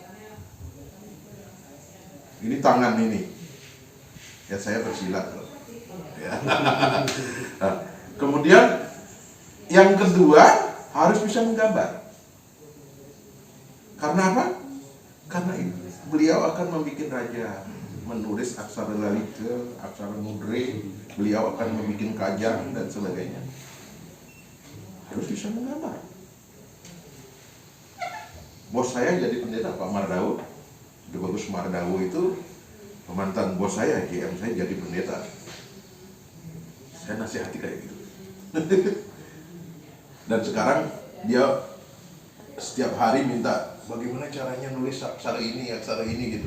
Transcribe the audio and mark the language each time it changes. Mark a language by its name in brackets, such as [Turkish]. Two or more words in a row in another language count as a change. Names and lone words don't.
[Indonesian] Ini tangan ini. Ya saya bersilat. Ya. Kemudian yang kedua harus bisa menggambar. Karena apa? Karena beliau akan membuat raja, menulis aksara lalita, aksara mudre, beliau akan membuat kajang dan sebagainya. Harus bisa menggambar. Bos saya jadi pendeta Pak Mardawo, Bagus Mardawo itu mantan bos saya, GM saya jadi pendeta. Saya nasihati kayak gitu. Dan sekarang dia setiap hari minta bagaimana caranya nulis cara ini gitu.